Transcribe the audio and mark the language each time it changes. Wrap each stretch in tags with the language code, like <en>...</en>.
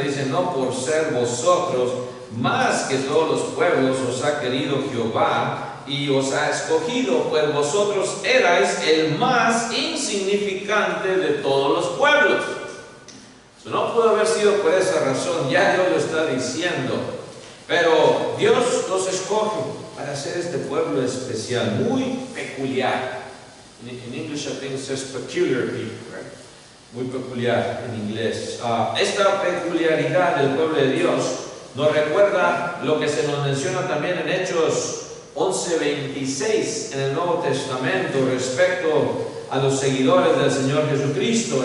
<es>Dice: no por ser vosotros más que todos los pueblos os ha querido Jehová y os ha escogido, pues vosotros erais el más insignificante de todos los pueblos. No pudo haber sido por esa razón, ya Dios lo está diciendo. Pero Dios los escoge para ser este pueblo especial, muy peculiar.</es> <en>In English I think it says peculiar people, right?</en> <es>Muy peculiar en inglés. Esta peculiaridad del pueblo de Dios nos recuerda lo que se nos menciona también en Hechos 11:26 en el Nuevo Testamento respecto a los seguidores del Señor Jesucristo.</es>